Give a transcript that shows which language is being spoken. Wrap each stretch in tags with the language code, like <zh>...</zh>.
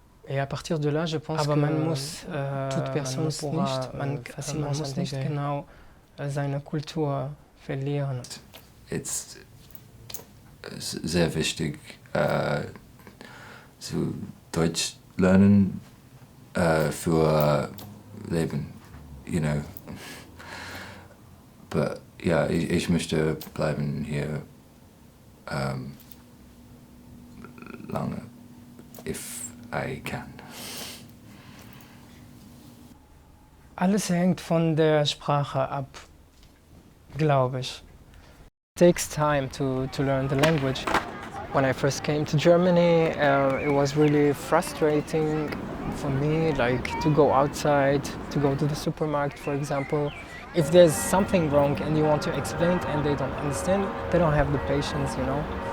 <fr>Et à partir de là, je pense que toute personne pourra facilement</fr> <de>nicht genau seine Kultur verlieren. It's sehr wichtig, zu Deutsch lernen für Leben,</de> <en>you know. But yeah,</en> <de>ich möchte bleiben hier lange,</de> <en>if I can.</en> <de>Alles hängt von der Sprache ab, glaube ich.</de> <en>It takes time to learn the language. When I first came to Germany, it was really frustrating for me, like to go outside, to go to the supermarket, for example. If there's something wrong and you want to explain it and they don't understand, they don't have the patience, you know.</en>